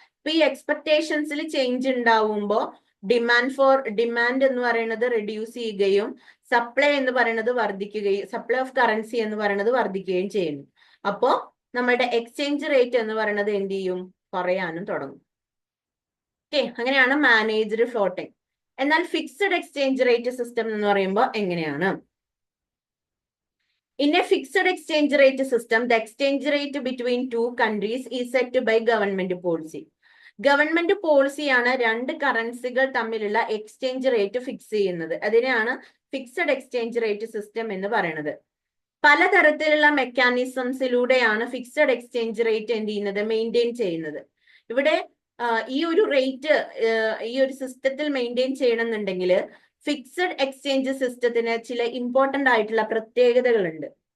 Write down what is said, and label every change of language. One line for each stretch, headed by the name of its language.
Malayalam: ഇപ്പൊ ഈ എക്സ്പെക്ടേഷൻസിൽ ചേഞ്ച് ഉണ്ടാവുമ്പോൾ ഡിമാൻഡ് എന്ന് പറയുന്നത് റെഡ്യൂസ് ചെയ്യുകയും സപ്ലൈ എന്ന് പറയുന്നത് വർദ്ധിക്കുകയും സപ്ലൈ ഓഫ് കറൻസി എന്ന് പറയുന്നത് വർദ്ധിക്കുകയും ചെയ്യുന്നു. അപ്പോ നമ്മുടെ എക്സ്ചേഞ്ച് റേറ്റ് എന്ന് പറയുന്നത് എന്ത് ചെയ്യും? കുറയാനും തുടങ്ങും. ഓക്കെ, അങ്ങനെയാണ് മാനേജ്ഡ് ഫ്ലോട്ടിംഗ്. എന്നാൽ ഫിക്സഡ് എക്സ്ചേഞ്ച് റേറ്റ് സിസ്റ്റം എന്ന് പറയുമ്പോൾ എങ്ങനെയാണ്?
English: In a fixed exchange rate system, the exchange rate between two countries is set by government policy.
Malayalam: Government പോളിസിയാണ് രണ്ട് കറൻസികൾ തമ്മിലുള്ള എക്സ്ചേഞ്ച് റേറ്റ് ഫിക്സ് ചെയ്യുന്നത്. അതിനെയാണ് ഫിക്സഡ് എക്സ്ചേഞ്ച് റേറ്റ് സിസ്റ്റം എന്ന് പറയുന്നത്. പലതരത്തിലുള്ള മെക്കാനിസംസിലൂടെയാണ് ഫിക്സഡ് എക്സ്ചേഞ്ച് റേറ്റ് എന്ത് ചെയ്യുന്നത്? മെയിൻറ്റെയിൻ ചെയ്യുന്നത്. ഇവിടെ ഈ ഒരു റേറ്റ് ഈ ഒരു സിസ്റ്റത്തിൽ മെയിൻറ്റെയിൻ ചെയ്യണമെന്നുണ്ടെങ്കിൽ ഫിക്സഡ് എക്സ്ചേഞ്ച് സിസ്റ്റത്തിന് ചില ഇമ്പോർട്ടന്റ് ആയിട്ടുള്ള പ്രത്യേകതകളുണ്ട്.